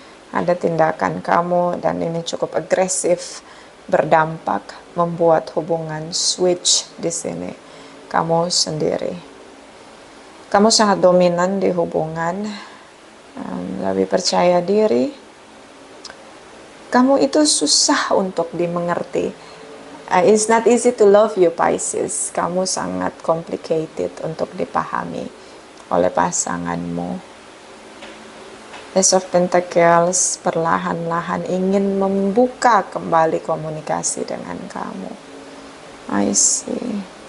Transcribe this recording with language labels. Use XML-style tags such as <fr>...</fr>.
<id>Ada tindakan kamu dan ini cukup agresif, berdampak, membuat hubungan switch di sini. Kamu sendiri. Kamu sangat dominan di hubungan, lebih percaya diri. Kamu itu susah untuk dimengerti.</id> <en>It's not easy to love you, Pisces.</en> <id>Kamu sangat complicated untuk dipahami oleh pasanganmu. Ace of Pentacles perlahan-lahan ingin membuka kembali komunikasi dengan kamu.</id> <en>I see.</en>